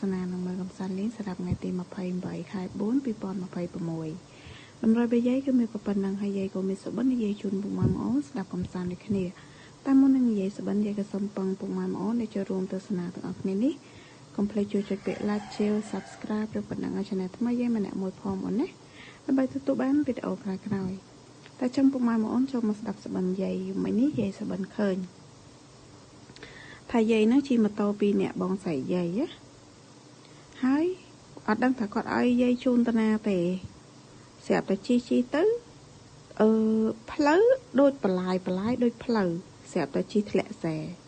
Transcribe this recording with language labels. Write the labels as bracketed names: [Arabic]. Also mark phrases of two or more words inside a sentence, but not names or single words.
[Khmer] នានឹងមើលកំសាន្តលេងសម្រាប់ថ្ងៃទី28ខែ4 2026តម្រុយរបស់យាយគឺមានប៉ុណ្ណឹងហើយយាយក៏មានសុបិននិយាយជូនពុកម៉ែបងប្អូនស្ដាប់កំសាន្តដូចគ្នាតែមុននឹងនិយាយសុបិនយាយក៏សូមពឹងពុកម៉ែបងប្អូនដែលចូលរួមទស្សនាទាំងអស់គ្នានេះកុំភ្លេចជួយចុចពាក្យ [English] like share subscribe [Khmer] ឬប៉ុណ្ណឹងឲ្យ channel ថ្មីយាយម្នាក់មួយផងអូនណាដើម្បីទទួលបានវីដេអូក្រោយៗតែចឹងពុកម៉ែបងប្អូនចូលមកស្ដាប់សុបិនយាយមិញនេះយាយសុបិនឃើញ ថាយាយនឹងជិះម៉ូតូពីរនាក់បងស្រីយាយហើយអត់ដឹងថាគាត់ឲ្យយាយជូនតាណាទេស្រាប់តែជិះទៅផ្លូវដូចបលាយដូចផ្លូវស្រាប់តែជិះធ្លាក់ខ្សែ